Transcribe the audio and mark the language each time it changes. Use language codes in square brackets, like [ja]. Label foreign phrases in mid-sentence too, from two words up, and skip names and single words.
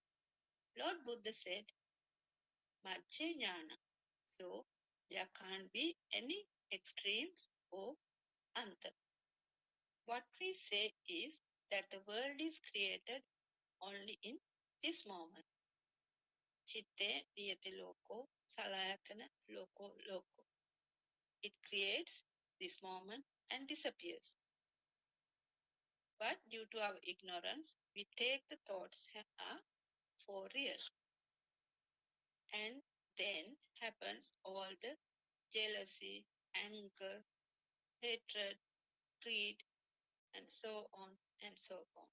[en] Lord Buddha said, [pi] Majja Jnana. [en] So there can't be any extremes or anta. What we say is that the world is created only in this moment. [pi] Chitte niyati loko salayatana loko loko. [en] It creates this moment and disappears. But due to our ignorance, we take the thoughts are for real. And then happens all the jealousy, anger, hatred, greed, and so on and so on.